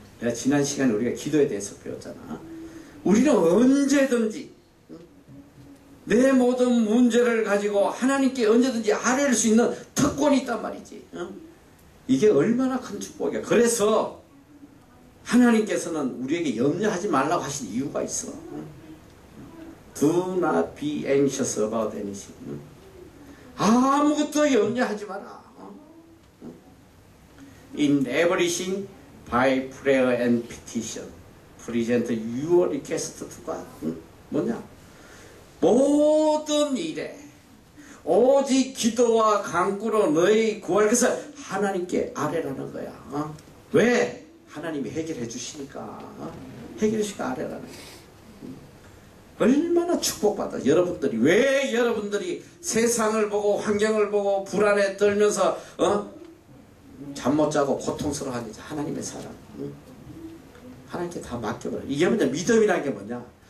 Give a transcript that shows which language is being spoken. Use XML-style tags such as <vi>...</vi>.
<ko>내가 지난 시간에 우리가 기도에 대해서 배웠잖아. 우리는 언제든지 내 모든 문제를 가지고 하나님께 언제든지 아뢰를 수 있는 특권이 있단 말이지. 이게 얼마나 큰 축복이야. 그래서 하나님께서는 우리에게 염려하지 말라고 하신 이유가 있어.</ko> <en>Do not be anxious about anything.</en> <ko>아무것도 염려하지 마라.</ko> <en>In everything by prayer and petition present your request to God.</en> <ko>뭐냐? 모든 일에 오직 기도와 간구로 너희 구할 것을 하나님께 아뢰라는 거야. 왜? 하나님이 해결해 주시니까. 해결해 주시니까 아뢰라는 거야. 얼마나 축복받아. 여러분들이 왜 여러분들이 세상을 보고 환경을 보고 불안에 떨면서 잠 못 자고 고통스러워하는지 하나님의 사랑. 하나님께 다 맡겨버려. 이게 뭐냐? 믿음이라는 게 뭐냐?</ko>